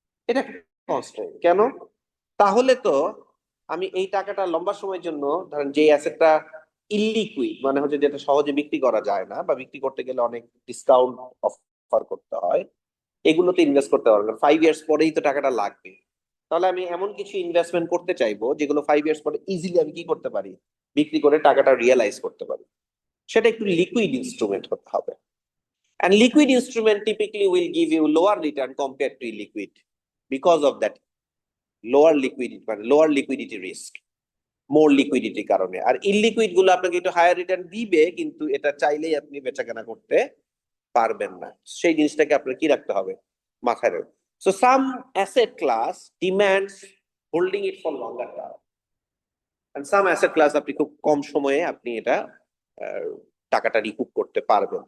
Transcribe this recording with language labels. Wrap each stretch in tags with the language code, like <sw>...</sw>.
<bn>এটা কনস্ট্রেইন কেন? তাহলে তো আমি এই টাকাটা লম্বা সময়ের জন্য, ধরেন যে অ্যাসেটটা ইলিকুইড, মানে হচ্ছে যেটা সহজে বিক্রি করা যায় না বা বিক্রি করতে গেলে অনেক ডিসকাউন্ট অফার করতে হয়, এগুলোতে ইনভেস্ট করতে পারবো না, 5 ইয়ার্স পরেই তো টাকাটা লাগবে। তাহলে আমি এমন কিছু ইনভেস্টমেন্ট করতে চাইবো যেগুলো 5 ইয়ার্স পরে ইজিলি আমি কি করতে পারি, বিক্রি করে টাকাটা রিয়েলাইজ করতে পারি। সেটা একটু লিকুইড ইনস্ট্রুমেন্ট হতে হবে,</bn> <en>and liquid instrument typically will give you lower return compared to illiquid because of that lower liquidity, মানে lower liquidity risk, more liquidity কারণে।</en> <bn>আর ইলিকুইড গুলো আপনাকে একটু হায়ার রিটার্ন দিবে, কিন্তু এটা চাইলেই আপনি বেচাকেনা করতে পারবেন না। সেই জিনিসটাকে আপনার কি রাখতে হবে, মাথায় রাখবে।</bn> <en>so some asset class</en> <bn>demands holding it for longer term, and some asset class আপনি খুব কম সময়ে আপনি এটা টাকাটা রিকুপ করতে পারবেন।</bn>